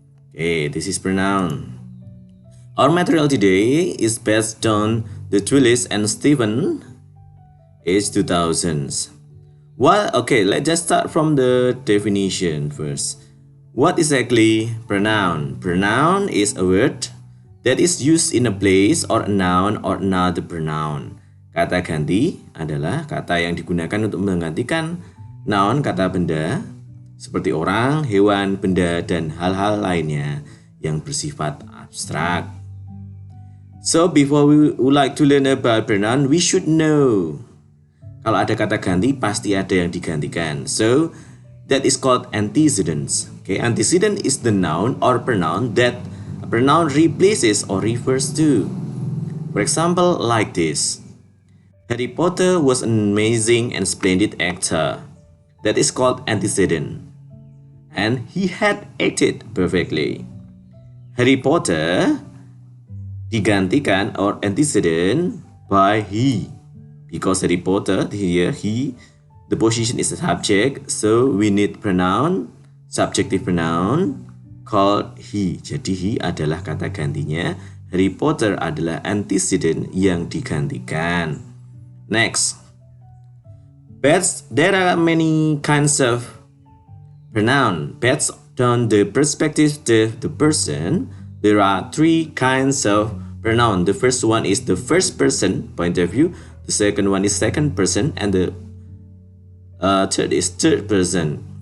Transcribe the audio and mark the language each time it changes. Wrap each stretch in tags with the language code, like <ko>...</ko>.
<en>Okay, this is pronoun. Our material today is based on the Twillis and Stephen, age 2000s. Okay, let's just start from the definition first. What exactly pronoun? Pronoun is a word that is used in a place or a noun or another pronoun.</en> <id>Kata ganti adalah kata yang digunakan untuk menggantikan noun kata benda seperti orang, hewan, benda, dan hal-hal lainnya yang bersifat abstrak.</id> <en>So before we would like to learn about pronoun, we should know.</en> <id>Kalau ada kata ganti, pasti ada yang digantikan.</id> <en>So that is called antecedents. Okay, antecedent is the noun or pronoun that a pronoun replaces or refers to. For example, like this. Harry Potter was an amazing and splendid actor. That is called antecedent. And he had acted perfectly. Harry Potter</en> <id>digantikan</id> <en>or antecedent by he, because Harry Potter here the position is a subject, so we need pronoun subjective pronoun called he.</en> <id>Jadi he adalah kata gantinya, Harry Potter adalah antecedent yang digantikan.</id> <en>Next, pets. There are many kinds of pronoun. Pets on the perspective of the person. There are three kinds of pronoun. The first one is the first person point of view. The second one is second person, and the third is third person.</en>